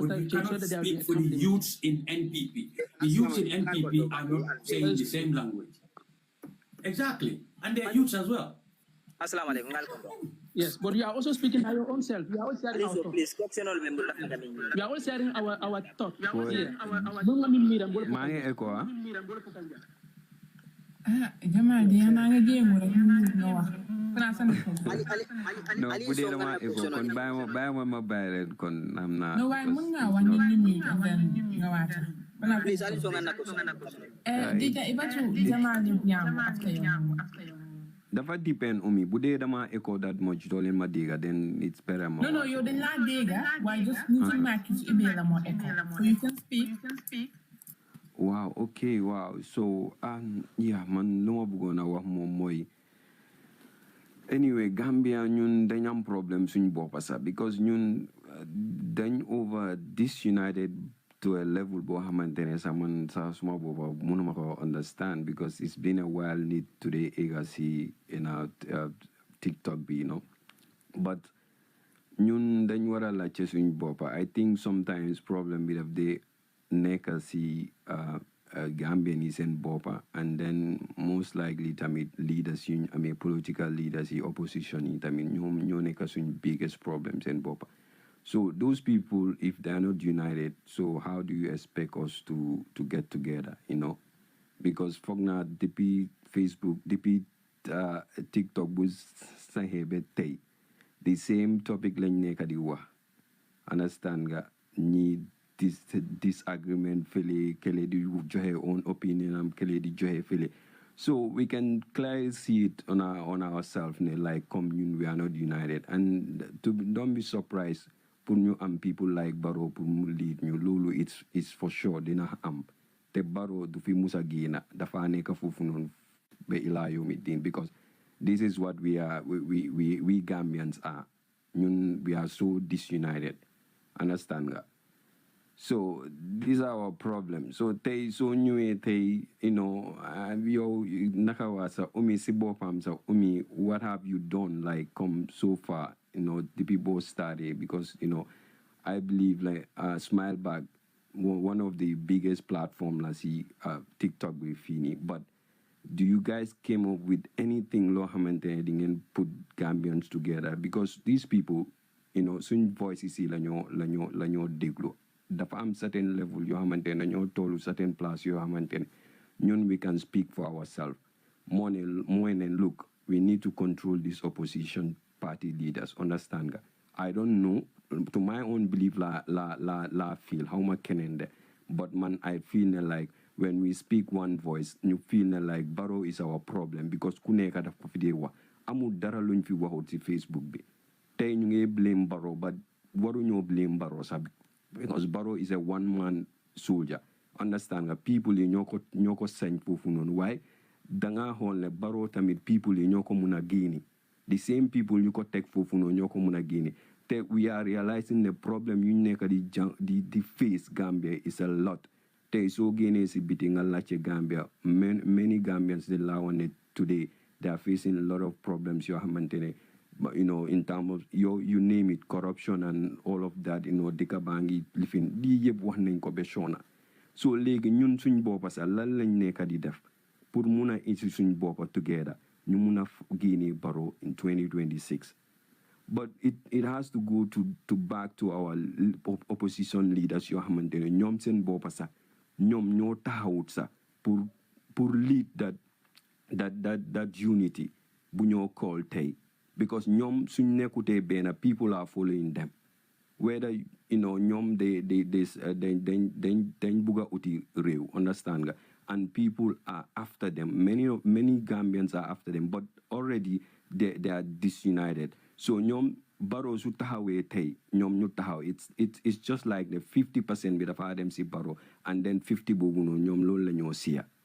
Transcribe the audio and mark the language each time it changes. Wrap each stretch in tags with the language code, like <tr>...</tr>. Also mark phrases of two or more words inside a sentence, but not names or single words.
<en>you cannot speak for the youths in NPP. The youths in NPP are not saying the same language. Exactly. And they're youths as well.</en> <ar>Assalamu alaikum.</ar> <en>Yes, but you are also speaking by your own self. We are all sharing our thoughts. Please, We are all sharing our thoughts. Boy,</en> <wo>maa ngi echo ah. Jamal dia maa nga jéem rek nga wax. No, bu dee dama echo kon bàyyi ma bàyyi leen kon am naa. No waaye mën ngaa wax nit ñi</wo> <en>mute and then</en> <wo>nga waata. Please, Ali Songa Nako. Dija ibatu Jamal ni nyam</wo> <en>after you. Dafa depend on me.</en> <wo>Bu dee dama echo</wo> <en>that much</en> <wo>doo leen ma dégga</wo> <en>then it's better</en> <wo>ma. No, yow dañ laa dégga waaye just nit ñi màcc ci email la moo echo.</wo> <en>So you can speak. Wow, okay, wow. So, yeah,</en> <wo>man, lu ma bëggoon a wax moom mooy anyway, Gambia ñun dañ am problem suñ boppa sax because ñun dañ</wo> <en>over disunited to a level</en> <wo>boo xamante ne sax man sax suma boppa mënuma ko</wo> <en>understand because it's been a while</en> <wo>nit today ega si</wo> <en>in a TikTok</en> <wo>bi, but ñun dañ war a laajte suñ boppa.</wo> <en>I think sometimes problem</en> <wo>bi daf dee nekk si Gambian yi seen boppa</wo> <en>and then most likely</en> <wo>tamit leaders yuñ amee</wo> <en>political leaders</en> <wo>yi opposition yi tamit ñoom ñoo nekk suñ</wo> <en>biggest problem</en> <wo>seen boppa.</wo> <en>So those people, if they are not united, so how do you expect us to get together, Because</en> <wo>foog naa</wo> <en>depuis Facebook, depuis TikTok</en> <wo>bu saxee ba tey</wo> <en>the same topic</en> <wo>lañ nekk di wax. Understand nga ñi disagreement fële kele di joxe</wo> <en>own opinion</en> <wo>am kele di joxe fële.</wo> <en>So we can clearly see it on ourselves, like come we are not united. And don't be surprised</en> <wo>pour ñu am</wo> <en>people like Barrow</en> <wo>pour mu lead ñu loolu</wo> <en>it's for sure</en> <wo>dina am te Barrow du fi musa génna dafa nekk foofu noonu ba</wo> <ar>إلى يوم الدين</ar> <en>because this is what we are we Gambians are ñun we are so disunited, understand nga. So these are our problems.</en> <wo>So tey soo ñëwee tey yow naka waa sa umi si boppam sa umi</wo> <en>what have you done like come so far the people started because I believe like Smile Bag one of the biggest platform la si TikTok bi fini, but do you guys came up with anything</en> <wo>loo xamante ne di ngeen</wo> <en>put Gambians together because these people suñ voices yi la ñoo déglu dafa am certain level yoo xamante ne ñoo tollu certain place yoo xamante ne ñun we can speak for ourselves more than look we need to control these opposition party leaders, understand nga. I don't know to my own belief la feel how ma keneen de but man I feel like when we speak one voice ñu feel like Barrow is our problem because ku nekk daf ko fi dee wax amul dara luñ fi waxut ci Facebook bi tey ñu ngi blame Barrow but waruñoo blame Barrow sax because Barrow is a one-man soldier, understand nga.</en> <wo>People yi ñoo ko sañ foofu noonu waaye danga xool ne Barrow tamit people yi ñoo ko mun a génne</wo> <en>the same people</en> <wo>ñu ko teg foofu noonu ñoo ko mun a génne te</wo> <en>we are realizing the problem yu nekk di face Gambia is a lot. Tey soo génnee si biti nga laajte Gambia many Gambians de la wane today they are facing a lot of problems yoo xamante ne but in terms of you name it, corruption and all of that,</en> <wo>dëkk baa ngi lifin lii yëpp wax nañ ko ba sona. So léegi ñun suñ boppa sax lan lañ nekk di def pour mun a isi suñ boppa together ñu mun a génne Barrow in 2026.</wo> <en>But it has to go to back to our opposition leaders yoo xamante ne ñoom seen boppa sax ñoom ñoo taxawut sax pour lead that unity bu ñoo call tey. Because ñoom suñ nekkutee benn people are following them whether ñoom dañ bugg a uti réew, understand nga, and people are after them. Many Gambians are after them but already they are disunited.</en> <wo>So ñoom Barrow su taxawee tey ñoom ñu taxaw it's just like the 50% bi dafa dem si Barrow and then 50 boobu noonu ñoom loolu la ñoo siya.</wo>